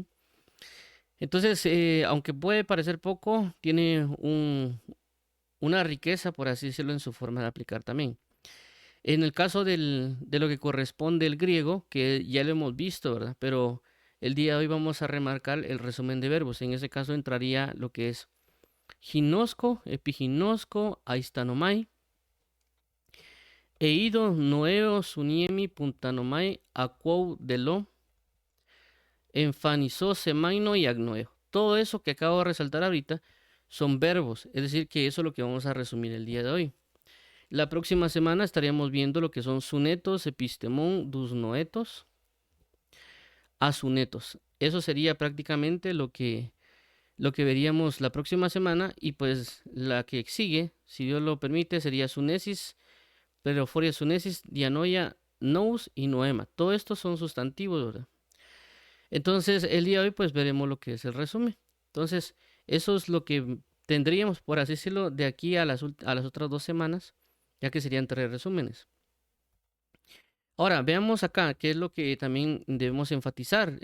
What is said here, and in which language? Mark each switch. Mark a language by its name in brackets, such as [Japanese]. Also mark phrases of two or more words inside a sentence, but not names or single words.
[Spanish] Entonces, aunque puede parecer poco, tiene una riqueza, por así decirlo, en su forma de aplicar también. En el caso de lo que corresponde al griego, que ya lo hemos visto, ¿verdad? Pero el día de hoy vamos a remarcar el resumen de verbos. En ese caso entraría lo que es [Greek] γινώσκω, ἐπιγινώσκω, αἰσθάνομαι, εἴδω, νοέω, συνίημι, πυνθάνομαι, ἀκούω, δηλόω, ἐμφανίζω, σημαίνω [Spanish] y agnoeo. Todo eso que acabo de resaltar ahorita son verbos, es decir, que eso es lo que vamos a resumir el día de hoy. La próxima semana estaríamos viendo lo que son [Greek] συνετός, ἐπιστήμων, δυσνόητος, ἀσύνετος. [Spanish] Eso sería prácticamente lo que veríamos la próxima semana, y pues la que sigue, si Dios lo permite, sería [Greek] σύνεσις, πληροφορία σύνεσις, διάνοια, [Spanish] nous y noema. Todo esto son sustantivos, ¿verdad? Entonces, el día de hoy pues veremos lo que es el resumen. Entonces, eso es lo que tendríamos, por así decirlo, de aquí a las otras 2 semanas, ya que serían 3 resúmenes. Ahora, veamos acá qué es lo que también debemos enfatizar.